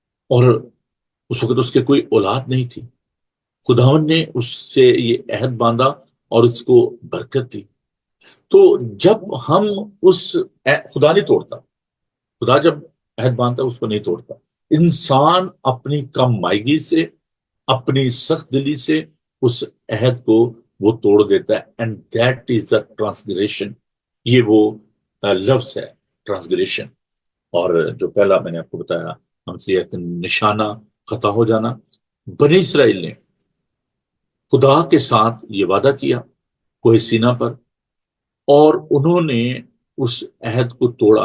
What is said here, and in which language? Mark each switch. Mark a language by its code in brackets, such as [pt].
[ur] اور اس وقت اس کے کوئی اولاد نہیں تھی. خداوند نے اس سے یہ عہد باندھا اور اس کو برکت دی. تو جب ہم اس خدا نہیں توڑتا. خدا جب عہد باندھتا اس کو نہیں توڑتا. انسان اپنی کم مائگی سے، اپنی سخت دلی سے اس عہد کو وہ توڑ دیتا ہے. [en] And that is the transgression. [ur] یہ وہ لفظ ہے ٹرانسگریشن. اور جو پہلا میں نے آپ کو بتایا ہم سے ایک نشانہ خطا ہو جانا. بنی اسرائیل نے خدا کے ساتھ یہ وعدہ کیا کوہ سینا پر، اور انہوں نے اس عہد کو توڑا.